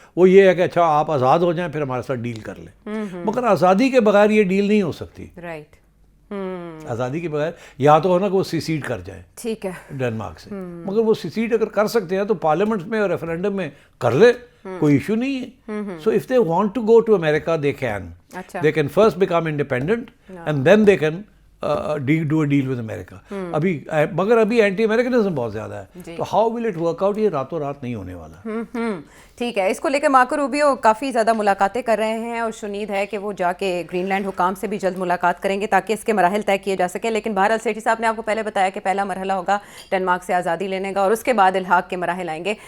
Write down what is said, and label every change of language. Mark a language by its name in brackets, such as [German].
[Urdu] وہ یہ ہے کہ اچھا آپ آزاد ہو جائیں پھر ہمارے ساتھ ڈیل کر لیں. مگر آزادی کے بغیر یہ ڈیل نہیں ہو سکتی. [English] Right. [Urdu] آزادی کے بغیر یا تو ہونا کہ وہ سیسیڈ کر جائے ٹھیک ہے ڈنمارک سے، مگر وہ سیسیڈ اگر کر سکتے ہیں تو پارلیمنٹ میں اور ریفرینڈم میں کر لے، کوئی ایشو نہیں ہے. [English] So if they want to go to America they can first become independent and then they can do a deal with America. [Urdu] مگر ابھی اینٹی امریکنزم بہت زیادہ ہے، تو [English] how will it work out, [Urdu] یہ راتوں رات نہیں ہونے والا. ٹھیک ہے. اس کو لے کے مارکو روبیو کافی زیادہ ملاقاتیں کر رہے ہیں اور شنید ہے کہ وہ جا کے گرین لینڈ حکام سے بھی جلد ملاقات کریں گے تاکہ اس کے مراحل طے کیے جا سکیں. لیکن بہرحال سیٹھی صاحب نے آپ کو پہلے بتایا کہ پہلا مرحلہ ہوگا ڈنمارک سے آزادی لینے کا اور اس کے بعد الحاق کے مراحل آئیں گے.